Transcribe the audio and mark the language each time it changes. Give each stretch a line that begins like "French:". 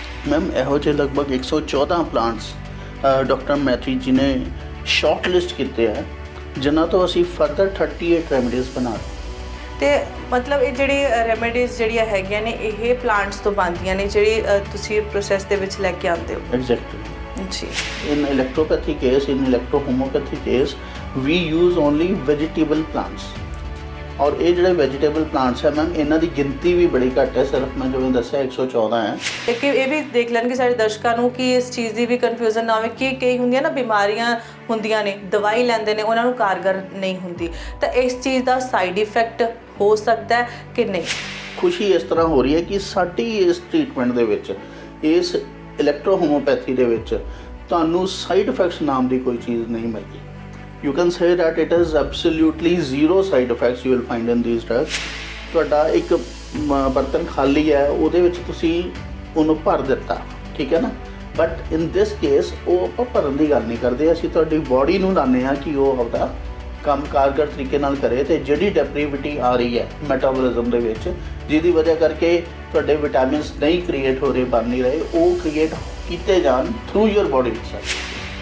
Punjabi: Ma'am ਇਹੋ ਜਿਹੇ ਲਗਭਗ 114 ਪਲਾਂਟਸ ਡਾਕਟਰ ਮੈਥੀ ਜੀ ਨੇ ਸ਼ਾਰਟ ਲਿਸਟ ਕੀਤੇ ਆ, ਜਿਨ੍ਹਾਂ ਤੋਂ ਅਸੀਂ ਫਰਦਰ 38 ਰੈਮਡੀਜ਼ ਬਣਾ ਰਹੇ। ਤੇ ਮਤਲਬ ਇਹ ਜਿਹੜੀ ਰੈਮਡੀਜ਼ ਜਿਹੜੀਆਂ ਹੈਗੀਆਂ ਨੇ ਇਹ ਪਲਾਂਟਸ ਤੋਂ ਬਣਦੀਆਂ ਨੇ, ਜਿਹੜੀ ਤੁਸੀਂ ਪ੍ਰੋਸੈਸ ਦੇ ਵਿੱਚ ਲੈ ਕੇ ਆਉਂਦੇ ਹੋ। ਐਗਜ਼ੈਕਟਲੀ ਜੀ।
English: In electropathy case, in electrohomopathy case, we use only vegetable plants.
Punjabi: और ये ਜਿਹੜੇ ਵੈਜੀਟੇਬਲ ਪਲਾਂਟਸ ਹੈ ਮੈਮ ਇਹਨਾਂ ਦੀ ਗਿਣਤੀ ਵੀ ਬੜੀ ਘੱਟ ਹੈ, ਸਿਰਫ ਮੈਂ ਜਿਵੇਂ ਦੱਸਿਆ 114 ਹੈ। ਇੱਕ ਇਹ ਵੀ ਦੇਖ ਲੈਣਗੇ ਸਾਡੇ ਦਰਸ਼ਕਾਂ ਨੂੰ ਕਿ ਇਸ ਚੀਜ਼ ਦੀ ਵੀ ਕਨਫਿਊਜ਼ਨ ਨਾ ਹੋਵੇ ਕਿ ਕਈ ਹੁੰਦੀਆਂ ਨਾ ਬਿਮਾਰੀਆਂ ਹੁੰਦੀਆਂ ਨੇ, ਦਵਾਈ ਲੈਂਦੇ ਨੇ ਉਹਨਾਂ ਨੂੰ ਕਾਰਗਰ ਨਹੀਂ ਹੁੰਦੀ, ਤਾਂ ਇਸ ਚੀਜ਼ ਦਾ ਸਾਈਡ ਇਫੈਕਟ ਹੋ ਸਕਦਾ ਹੈ ਕਿ ਨਹੀਂ? ਖੁਸ਼ੀ ਇਸ ਤਰ੍ਹਾਂ ਹੋ ਰਹੀ ਹੈ ਕਿ ਸਾਡੀ ਇਸ ਟ੍ਰੀਟਮੈਂਟ ਦੇ ਵਿੱਚ, ਇਸ ਇਲੈਕਟ੍ਰੋ ਹੋਮੋਪੈਥੀ ਦੇ ਵਿੱਚ ਤੁਹਾਨੂੰ ਸਾਈਡ ਇਫੈਕਟਸ ਨਾਮ ਦੀ ਕੋਈ ਚੀਜ਼ ਨਹੀਂ ਮਿਲਦੀ।
English: You can say that it is absolutely zero side effects you will find in these drugs.
Punjabi: ਤੁਹਾਡਾ ਇੱਕ ਬਰਤਨ ਖਾਲੀ ਹੈ, ਉਹਦੇ ਵਿੱਚ ਤੁਸੀਂ ਉਹਨੂੰ ਭਰ ਦਿੱਤਾ, ਠੀਕ ਹੈ ਨਾ, ਬਟ ਇਨ ਦਿਸ ਕੇਸ ਉਹ ਆਪਾਂ ਭਰਨ ਦੀ ਗੱਲ ਨਹੀਂ ਕਰਦੇ, ਅਸੀਂ ਤੁਹਾਡੀ ਬੋਡੀ ਨੂੰ ਲਾਉਂਦੇ ਹਾਂ ਕਿ ਉਹ ਆਪਦਾ ਕੰਮ ਕਾਰਗਰ ਤਰੀਕੇ ਨਾਲ ਕਰੇ। ਅਤੇ ਜਿਹੜੀ ਡੈਪਰੀਵਿਟੀ ਆ ਰਹੀ ਹੈ ਮੈਟਾਬੋਲਿਜ਼ਮ ਦੇ ਵਿੱਚ, ਜਿਹਦੀ ਵਜ੍ਹਾ ਕਰਕੇ ਤੁਹਾਡੇ ਵਿਟਾਮਿਨਸ ਨਹੀਂ ਕ੍ਰੀਏਟ ਹੋ ਰਹੇ, ਬਣ ਨਹੀਂ ਰਹੇ, ਉਹ ਕ੍ਰੀਏਟ ਕੀਤੇ ਜਾਣ ਥਰੂ ਯੂਰ ਬੋਡੀ ਇਟਸੈਲਫ।